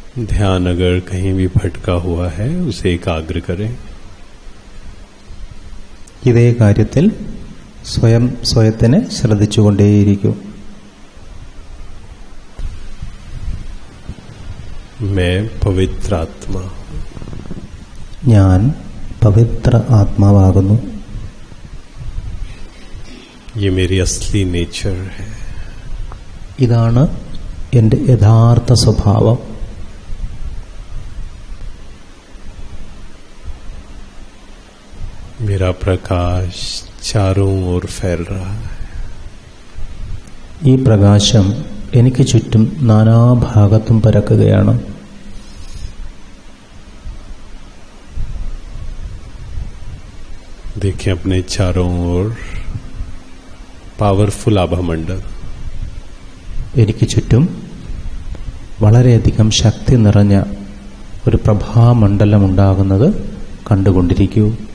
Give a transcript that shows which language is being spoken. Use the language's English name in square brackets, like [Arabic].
[Hindi] ध्यान अगर कहीं भी भटका हुआ है उसे एकाग्र करें. [Malayalam] ഇതേ കാര്യത്തിൽ സ്വയത്തിനെ ശ്രദ്ധിച്ചുകൊണ്ടേയിരിക്കും. [Hindi] मैं पवित्र आत्मा. [Malayalam] ഞാൻ പവിത്ര ആത്മാവാകുന്നു. [Hindi] ये मेरी असली नेचर है. [Malayalam] ഇതാണ് എൻ്റെ യഥാർത്ഥ സ്വഭാവം. [Hindi] मेरा प्रकाश चारों ओर फैल रहा है. [Malayalam] ഈ പ്രകാശം എനിക്ക് ചുറ്റും നാനാഭാഗത്തും പരക്കുകയാണ്. [Hindi] देखिए अपने चारों ओर पावरफुल आभा मंडल. [Malayalam] എനിക്ക് ചുറ്റും വളരെയധികം ശക്തി നിറഞ്ഞ ഒരു പ്രഭാമണ്ഡലം ഉണ്ടാകുന്നത് കണ്ടുകൊണ്ടിരിക്കൂ.